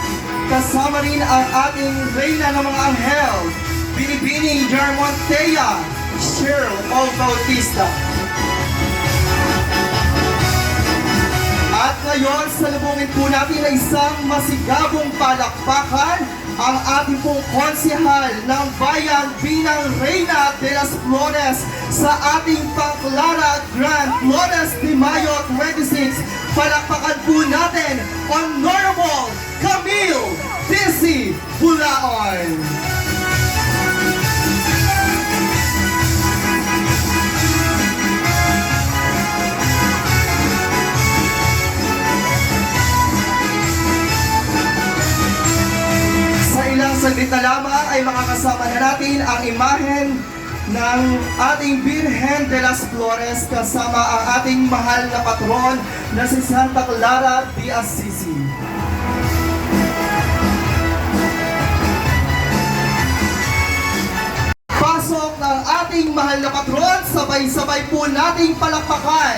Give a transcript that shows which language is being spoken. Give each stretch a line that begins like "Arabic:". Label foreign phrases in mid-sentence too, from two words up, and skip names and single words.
Filipino: Kasama rin ang ating Reyna ng mga Anghel, Binibini Germontea, Cheryl O. Bautista. At ngayon, salubungin po natin na isang masigabong palakpakan ang ating pong konsehal ng bayan bilang Reyna de las Flores sa ating Panglara Grand Flores de Mayo 26. Palakpakan po natin Honorable Camille Dizzy Bulaon. Sa ilang saglit na lamang ay makakasama na natin ang imahen ng ating Birhen de las Flores kasama ang ating mahal na patron na si Santa Clara de Assisi. Pasok ng ating mahal na patron, sabay-sabay po nating palakpakan.